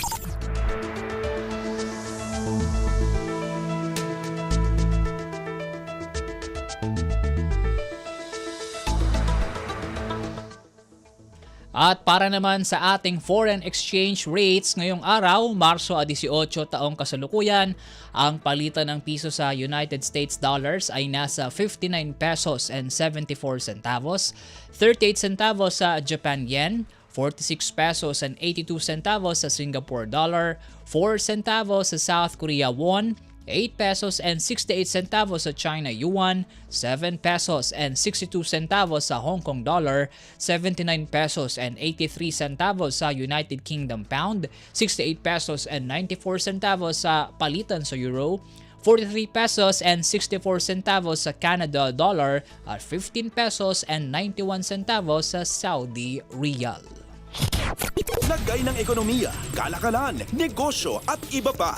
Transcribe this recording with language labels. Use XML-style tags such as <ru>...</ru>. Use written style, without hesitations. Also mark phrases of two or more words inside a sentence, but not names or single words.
<tl>At para naman sa ating foreign exchange rates ngayong araw, Marso 18 taong kasalukuyan, ang palitan ng piso sa</tl> <en>United States dollars</en> <tl>ay nasa 59</tl> <en>pesos and 74 centavos, 38 centavos sa Japan yen, 46 pesos and 82 centavos sa Singapore dollar, 4 centavos sa South Korea won, 8 pesos and 68 centavos sa China yuan, 7 pesos and 62 centavos sa Hong Kong dollar, 79 pesos and 83 centavos sa United Kingdom pound, 68 pesos and 94 centavos</en> <tl>sa palitan sa</tl> <en>euro, 43 pesos and 64 centavos sa Canada dollar, at 15 pesos and 91 centavos sa Saudi riyal.</en> <tl>Lagay ng ekonomiya, kalakalan, negosyo at iba pa.</tl>